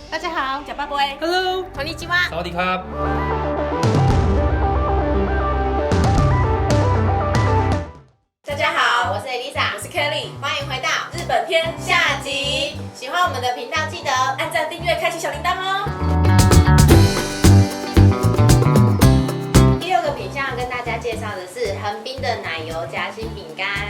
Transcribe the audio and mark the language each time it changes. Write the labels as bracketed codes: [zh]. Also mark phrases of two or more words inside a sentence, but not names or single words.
[zh] 大家好，假巴布埃 [en] Hello， [ja] こんにちは。 [th] สวัสดีครับ。 [zh] 大家好，我是 Elisa，我是 Kelly，欢迎回到日本篇下集。喜欢我们的频道，记得按赞、订阅、开启小铃铛哦。第六个品项要跟大家介绍的是横滨的奶油夹心饼干。